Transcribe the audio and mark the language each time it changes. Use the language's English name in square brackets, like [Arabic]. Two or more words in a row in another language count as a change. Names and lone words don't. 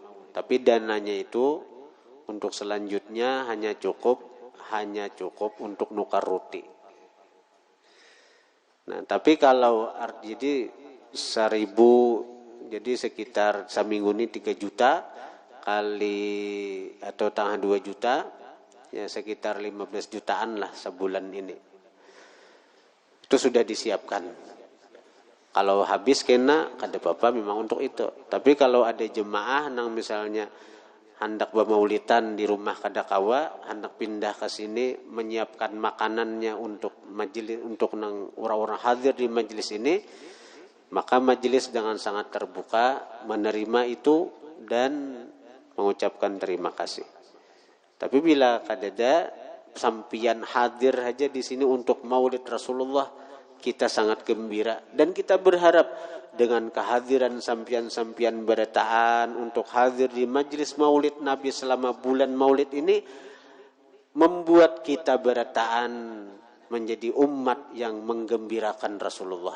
[Indonesian] Tapi dananya itu untuk selanjutnya hanya cukup untuk nukar roti. Nah, tapi kalau jadi 1.000, jadi sekitar seminggu ini 3 juta kali atau tengah 2 juta, ya sekitar 15 jutaan lah sebulan ini. Itu sudah disiapkan. Kalau habis kena kada apa-apa memang untuk itu. Tapi kalau ada jemaah nang misalnya hendak bermaulidan di rumah kada kawa, hendak pindah ke sini menyiapkan makanannya untuk majelis, untuk nang orang-orang hadir di majelis ini, maka majelis dengan sangat terbuka menerima itu dan mengucapkan terima kasih. Tapi bila kadada sampian hadir aja di sini untuk maulid Rasulullah, kita sangat gembira dan kita berharap dengan kehadiran sampian-sampian berataan untuk hadir di majelis maulid Nabi selama bulan maulid ini, membuat kita berataan menjadi umat yang menggembirakan Rasulullah.